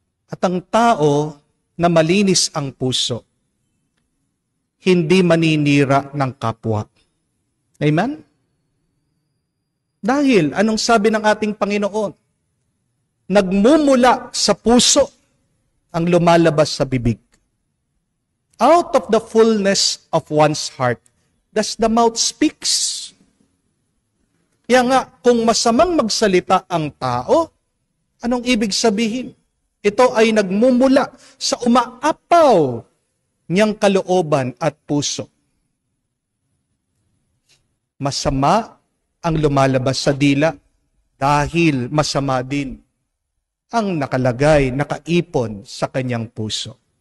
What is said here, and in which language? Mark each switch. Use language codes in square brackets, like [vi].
[tl] At ang tao na malinis ang puso, hindi maninira ng kapwa. Amen? Dahil, anong sabi ng ating Panginoon? Nagmumula sa puso ang lumalabas sa bibig. [en] Out of the fullness of one's heart, does the mouth speaks. [tl] Kaya nga, kung masamang magsalita ang tao, anong ibig sabihin? Ito ay nagmumula sa umaapaw niyang kalooban at puso. Masama ang lumalabas sa dila dahil masama din ang nakalagay, nakaipon sa kanyang puso.